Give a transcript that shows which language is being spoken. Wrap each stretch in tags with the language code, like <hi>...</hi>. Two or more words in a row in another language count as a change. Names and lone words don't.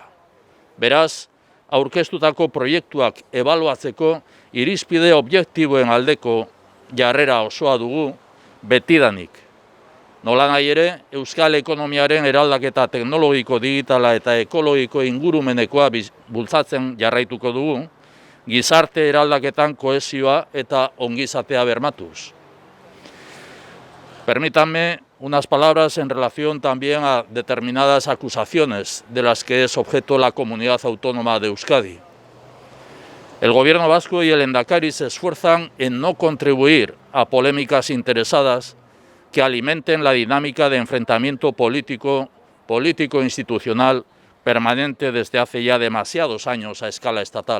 <eu>Beraz, aurkeztutako proiektuak ebaluatzeko irizpide objektiboen aldeko jarrera osoa dugu betidanik. Nolanahi ere, euskal ekonomiaren eraldaketa teknologiko, digitala eta ekologiko ingurumenekoa bultzatzen jarraituko dugu, gizarte eraldaketan kohesioa eta ongizatea bermatuz.</eu> <es>Permítanme unas palabras en relación también a determinadas acusaciones de las que es objeto la comunidad autónoma de Euskadi. El Gobierno vasco y el Lehendakari se esfuerzan en no contribuir a polémicas interesadas que alimenten la dinámica de enfrentamiento político-institucional permanente desde hace ya demasiados años a escala estatal.</es>